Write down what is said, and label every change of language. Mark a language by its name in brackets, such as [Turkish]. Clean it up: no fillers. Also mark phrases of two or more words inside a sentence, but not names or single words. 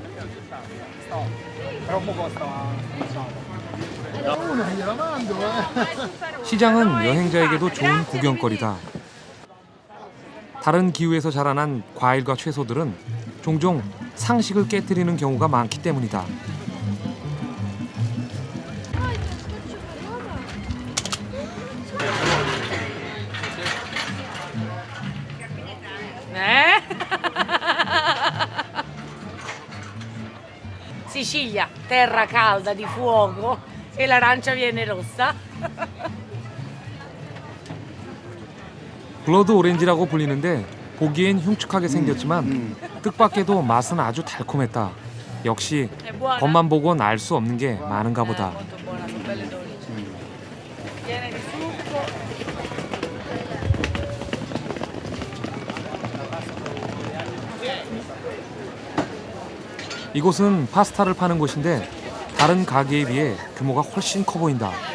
[Korean] 시장은 여행자에게도 좋은 구경거리다. 다른 기후에서 자라난 과일과 채소들은 종종 상식을 깨뜨리는 경우가 많기 때문이다. [Italian] Sicilia, terra calda di fuoco e l'arancia viene rossa. [Korean] 블러드 오렌지라고 불리는데 보기엔 흉측하게 생겼지만 뜻밖에도 맛은 아주 달콤했다. 역시 겉만 보곤 알 수 없는 게 많은가 보다. 이곳은 파스타를 파는 곳인데 다른 가게에 비해 규모가 훨씬 커 보인다.